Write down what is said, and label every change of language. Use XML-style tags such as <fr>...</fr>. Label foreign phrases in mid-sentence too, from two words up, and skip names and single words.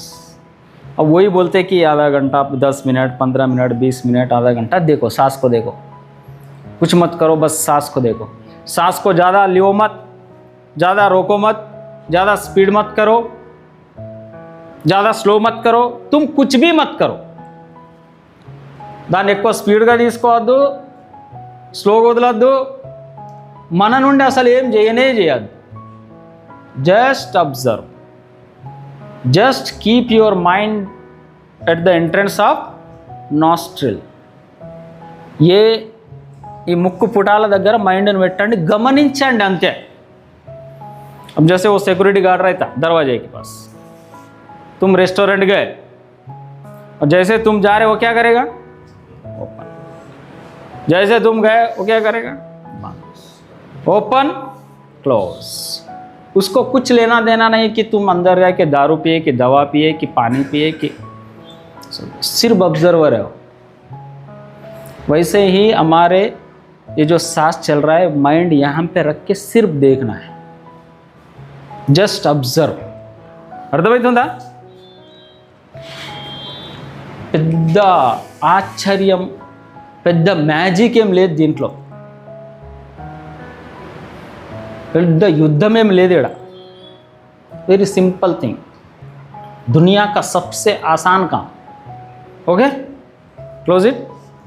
<hi>अब वही बोलते कि आधा घंटा 10 मिनट 15 मिनट 20 मिनट आधा घंटा देखो, सांस को देखो, कुछ मत करो, बस सांस को देखो। सांस को ज़्यादा लियो मत, ज़्यादा रोको मत, ज़्यादा स्पीड मत करो, ज़्यादा स्लो मत करो, तुम कुछ भी मत करो,</hi> <te>దాన్ని ఎక్కువ స్పీడ్గా తీసుకోవద్దు, స్లోగా వదలొద్దు, మన నుండి అసలు ఏం చేయదు.</te> <en>Just observe, just keep your mind at the entrance of nostril,</en> <te>ఈ ముక్కు పుటాల దగ్గర మైండ్ని పెట్టండి, గమనించండి అంతే.</te> <hi>अब जैसे वो सिक्योरिटी गार्ड रहता दरवाजे के पास, तुम रेस्टोरेंट गए और जैसे तुम जा रहे हो क्या करेगा, ओपन, जैसे तुम गए वो क्या करेगा,</hi> <en>open close.</en> <hi>उसको कुछ लेना देना नहीं कि तुम अंदर गए कि दारू पिए कि दवा पिए कि पानी पिए कि, सिर्फ ऑब्जर्वर है। वैसे ही हमारे ये जो सांस चल रहा है, माइंड यहाँ पे रख के सिर्फ देखना है,</hi> <en>just observe.</en> <te>అర్థమవుతుందా? పెద్ద ఆశ్చర్యం, పెద్ద మ్యాజిక్ ఏం లేదు దీంట్లో, పెద్ద యుద్ధం ఏం లేదు ఇక్కడ,</te> <en>very simple thing,</en> <hi>दुनिया का सबसे आसान काम।</hi> <en>OK, close it.</en>